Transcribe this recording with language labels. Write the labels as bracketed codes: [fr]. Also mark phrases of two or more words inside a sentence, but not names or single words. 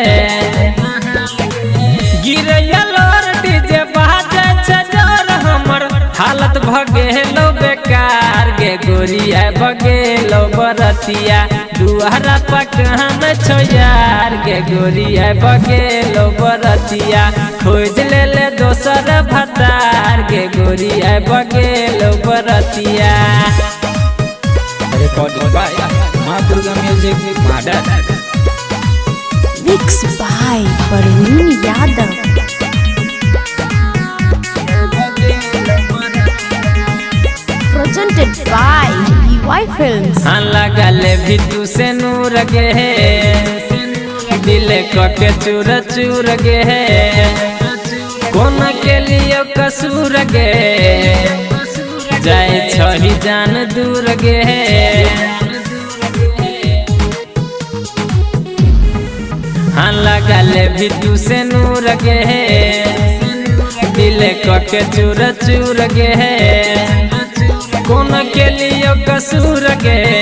[mai] गिरैया लोर डीजे बाजे छजर हमर हालत भगेलो बेकार गे गोरिया भगेलो बरतिया दुआरा पकहा में छो यार गे गोरिया भगेलो बरतिया खोज ले ले दोसर भतार गे गोरिया भगेलो बरतिया। [en] Recording by Ma Durga Music Madad. Mixed by Parveen Yadav. Presented by PY Films. [mai] हाँ लगले भी तू से नूर गे दिल के चूर चूर गे कौन के लिए कसूर गे जाए छही जान दूर गे हाँ लगले भी तू से नूर गे दिल के चूर चूर गे कौन के लिए कसूर गे